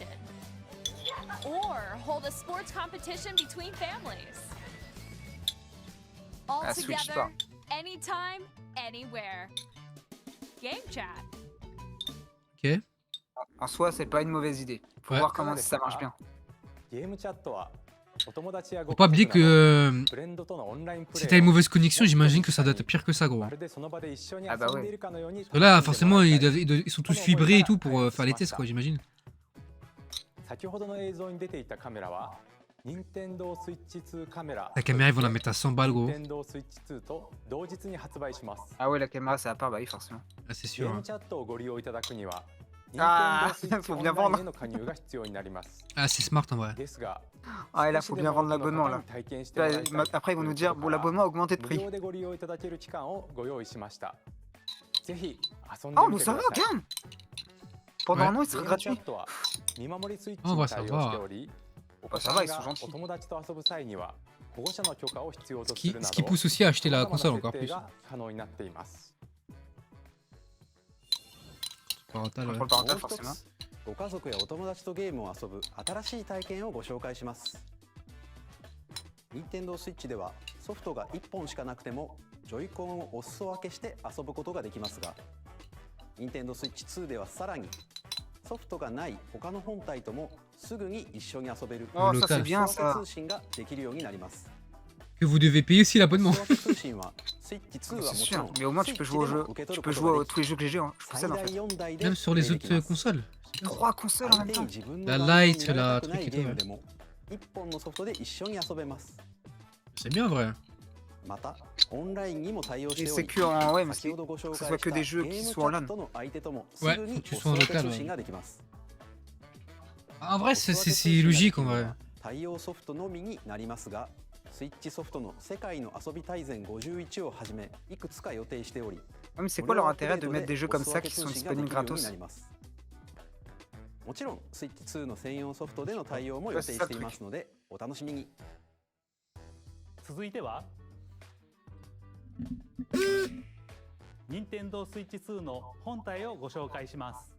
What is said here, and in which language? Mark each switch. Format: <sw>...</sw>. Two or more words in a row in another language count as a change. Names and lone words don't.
<en>Or hold a sports competition between families. All Ah, Switch together,</en> <fr>pas.</fr> <en>anytime, anywhere. Game chat.</en> <fr>Ok. En soi, c'est pas une mauvaise idée. Faut Ouais. voir comment ça marche bien.</fr> <ja>ゲームチャットはお友達やご</ja> <fr>Faut pas oublier</fr> <ja>家族など</ja> <fr>que</fr> <ja>フレンドとのオンラインプレイ</ja> <fr>si t'as une mauvaise connexion, j'imagine que ça doit être pire que ça, gros.</fr> <ja>まるでその場で一緒にあ遊んでいるかのように</ja> <fr>Parce que là, forcément, ils sont tous fibrés et tout pour faire les tests, quoi, j'imagine.</fr> <ja>先ほどの映像に出ていたカメラは任天堂スイッチ2カメラ</ja> <fr>La caméra, ils vont la mettre à 100 balles, gros.</fr> <ja>任天堂スイッチ2と同日に発売します</ja> <fr>Ah ouais, la caméra, c'est à part, bah oui, forcément. Là, c'est</fr> <ja>ゲ</ja> <fr>sûr.</fr> <ja>ー</ja> <fr>hein.</fr> <ja>ムチャットをご利用いただくにはあー任天堂スイッチ</ja> <fr>faut</fr> <ja>オン</ja> <fr>bien</fr> <ja>ライン</ja> <fr>vendre.</fr> <ja>への加入が必要になります</ja> <fr>Ah, c'est smart en vrai.</fr> <ja>ですが</ja> <fr>Ah, et là, faut bien vendre l'abonnement, là.</fr> <ja>体験してもらいたい</ja> <fr>Après, ils vont nous dire, bon, l'abonnement a augmenté de</fr> <ja>無</ja> <fr>prix.</fr> <ja>料でご利用いただける期間をご用意しましたぜひ遊ん</ja> <fr>Oh,</fr> <ja>でみ</ja> <fr>mais</fr> <ja>てく</ja> <fr>ça</fr> <ja>だ</ja> <fr>va,</fr> <ja>さい</ja> <fr>regarde. Pendant Ouais. un an, il</fr> <ja>ゲ</ja> <fr>sera</fr> <ja>ームチャ</ja> <fr>gratuit.</fr> <ja>ットは見守りスイッチ</ja> <fr>Ah,</fr> <ja>に</ja> <fr>bah,</fr> <ja>対</ja> <fr>ça</fr> <ja>応</ja> <fr>va.</fr> <ja>しておりお子</ja> <fr>Bah,</fr> <ja>さ</ja> <fr>ça</fr> <ja>ん</ja> <fr>va, ils</fr> <ja>が</ja> <fr>sont gentils.</fr> <ja>お友達と遊ぶ際には保護者の許可を必要と</ja> <fr>Ce</fr> <ja>す</ja> <fr>qui,</fr> <ja>るな</ja> <fr>ce qui</fr> <ja>ど</ja> <fr>pousse aussi à acheter la</fr> <ja>様々な</ja> <fr>console</fr> <ja>設</ja> <fr>encore</fr> <ja>定</ja> <fr>plus.</fr> <ja>が可能になっています</ja> <fr>Parental, ouais. Contrôle</fr> <ja>もう</ja> <fr>parental,</fr> <ja>一</ja> <fr>forcément.</fr> <ja>つご家族やお友達とゲームを遊ぶ新しい体験をご紹介します。任天堂スイッチではソフトが1本しかなくてもジョイコンをお裾分けして遊ぶことができますが、任天堂スイッチ2ではさらにソフトがない他の本体ともすぐに一緒に遊べる</ja> <fr>Oh, ça, c'est Local. bien,</fr> <ja>お裾分</ja> <fr>ça.</fr> <ja>け通信ができるようになります。</ja> <fr>Que vous devez payer aussi</fr> <ja>お</ja> <fr>l'abonnement.</fr> <ja>裾分け通信はスイッチ2はも</ja> <fr>C'est</fr> <ja>ちろ</ja> <fr>sûr.</fr> <ja>ん</ja> <fr>Mais au moins, tu peux jouer au jeu. Tu peux jouer à tous les jeux que j'ai en</fr> <ja>最</ja> <fr>possède, en</fr> <ja>大</ja> <fr>fait.</fr> <ja>4 台で</ja> <fr>Même sur les</fr> <ja>プレイで</ja> <fr>autres</fr> <ja>きます</ja> <fr>consoles. 3 consoles en</fr> <ja>相</ja> <fr>même</fr> <ja>手に</ja> <fr>temps.</fr> <ja>自分の</ja> <fr>La</fr> <ja>画面</ja> <fr>Lite,</fr> <ja>に見られ</ja> <fr>la</fr> <ja>たくない</ja> <fr>truc et</fr> <ja>ゲ</ja> <fr>tout,</fr> <ja>ーム</ja> <fr>ouais.</fr> <ja>でも1本のソフトで一緒に遊べます。</ja> <fr>C'est bien vrai.</fr> <ja>またオンラインにも対応し</ja> <fr>Et</fr> <ja>てお</ja> <fr>c'est</fr> <ja>り</ja> <fr>que en. Ouais, mais</fr> <ja>先ほどご紹</ja> <fr>que ce</fr> <ja>介</ja> <fr>soit</fr> <ja>し</ja> <fr>que</fr> <ja>た</ja> <fr>des</fr> <ja>ゲ</ja> <fr>jeux</fr> <ja>ーム</ja> <fr>qui</fr> <ja>チ</ja> <fr>sont en</fr> <ja>ャッ</ja> <fr>LAN.</fr> <ja>トの相手ともす</ja> <fr>Ouais,</fr> <ja>ぐに</ja> <fr>faut que tu</fr> <ja>お</ja> <fr>sois en</fr> <ja>裾分け</ja> <fr>local,</fr> <ja>通</ja> <fr>ouais.</fr> <ja>信ができます。</ja> <fr>En vrai,</fr> <ja>お裾分け通</ja> <fr>c'est</fr> <ja>信がで</ja> <fr>logique</fr> <ja>き</ja> <fr>en</fr> <ja>るの</ja> <fr>vrai.</fr> <ja>は対応ソフトのみになりますが、スイッチソフトの世界の遊び大全51をはじめいくつか予定しており、</ja> <fr>Ah, mais c'est quoi leur intérêt de mettre des jeux comme ça qui sont disponibles gratos?</fr> <ja>もちろんスイッチ2の専用ソフトでの対応も予定していますのでお楽しみに。続いては任天堂スイッチ2の本体をご紹介します。</ja>